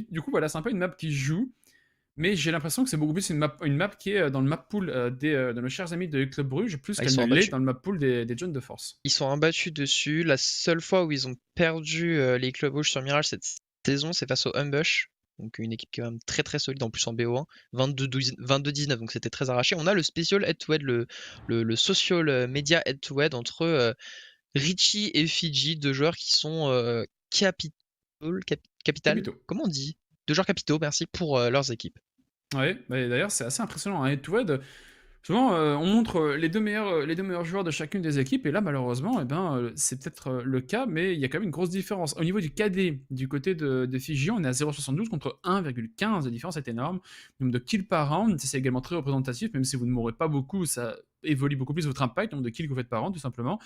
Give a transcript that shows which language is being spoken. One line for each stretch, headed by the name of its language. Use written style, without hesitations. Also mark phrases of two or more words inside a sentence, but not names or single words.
French: Du coup, voilà, c'est un peu une map qui joue. Mais j'ai l'impression que c'est beaucoup plus une map qui est dans le
English: map pool
French: de nos chers amis de Club Bruges, plus qu'elle ne l'est dans le
English: map pool
French: des Join de Force. Ils sont imbattus dessus. La seule fois où ils ont perdu les Club Rouges sur Mirage cette saison, c'est face au Humbush. Donc une équipe qui est quand même très très solide, en plus en BO1. 22-19, donc c'était très arraché. On a le spécial head-to-head, le
English: social media head-to-head
French: entre Richie et Fiji, deux joueurs qui sont capital. Comment on dit? Deux joueurs capitaux, merci, pour leurs équipes. Ouais, bah d'ailleurs c'est assez impressionnant, un head-to-head. Souvent, on montre les deux meilleurs joueurs de chacune des équipes, et là, malheureusement, c'est peut-être le cas, mais il y a quand même une grosse différence. Au niveau du KD, du côté de Fiji, on est à 0,72 contre 1,15. La différence est énorme. Le nombre de kills par round, c'est également très représentatif, même si vous ne mourrez pas beaucoup, ça évolue beaucoup plus votre impact, le nombre de kills que vous faites par round, tout simplement.